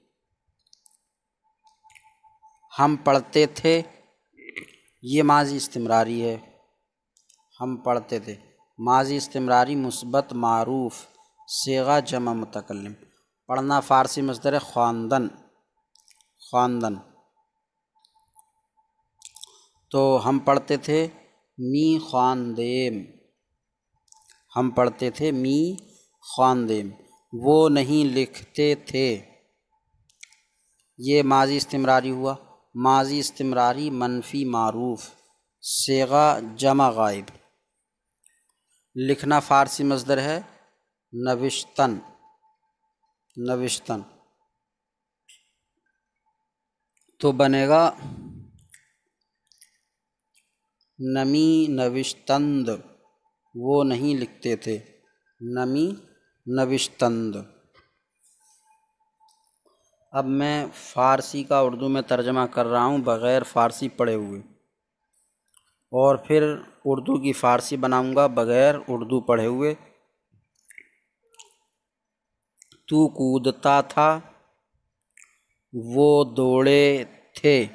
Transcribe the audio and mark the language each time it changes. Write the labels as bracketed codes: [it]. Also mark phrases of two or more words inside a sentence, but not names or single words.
[ur] ہم پڑھتے تھے، یہ ماضی استمراری ہے، ہم پڑھتے تھے، ماضی استمراری مثبت معروف صیغہ جمع متکلم۔ پڑھنا فارسی مصدر ہے خواندن، خواندن، تو ہم پڑھتے تھے می خواندیم، ہم پڑھتے تھے می خواندیم۔ وہ نہیں لکھتے تھے، یہ ماضی استمراری ہوا، ماضی استمراری منفی معروف صیغہ جمع غائب۔ لکھنا فارسی مصدر ہے نوشتن، نوشتن، تو بنے گا نمی نوشتند، وہ نہیں لکھتے تھے، نمی نوشتند۔ اب میں فارسی کا اردو میں ترجمہ کر رہا ہوں بغیر فارسی پڑھے ہوئے، اور پھر اردو کی فارسی بناؤں گا بغیر اردو پڑھے ہوئے۔ تو کودتا تھا، وہ دوڑے تھے۔